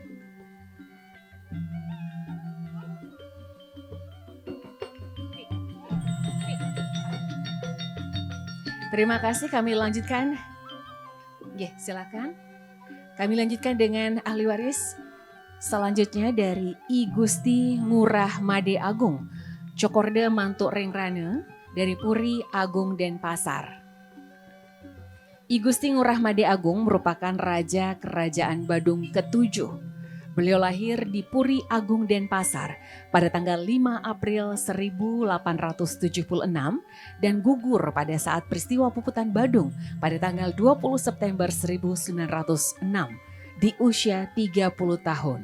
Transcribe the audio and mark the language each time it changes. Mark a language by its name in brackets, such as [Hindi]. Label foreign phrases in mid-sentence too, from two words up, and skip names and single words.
[Indonesian] Terima kasih, kami lanjutkan. Silakan. Kami lanjutkan dengan ahli waris selanjutnya dari I Gusti Ngurah Made Agung, Cokorda Mantuk Rengrane dari Puri Agung Denpasar. I Gusti Ngurah Made Agung merupakan Raja Kerajaan Badung ke-7. Beliau lahir di Puri Agung Denpasar pada tanggal 5 April 1876 dan gugur pada saat peristiwa Puputan Badung pada tanggal 20 September 1906 di usia 30 tahun.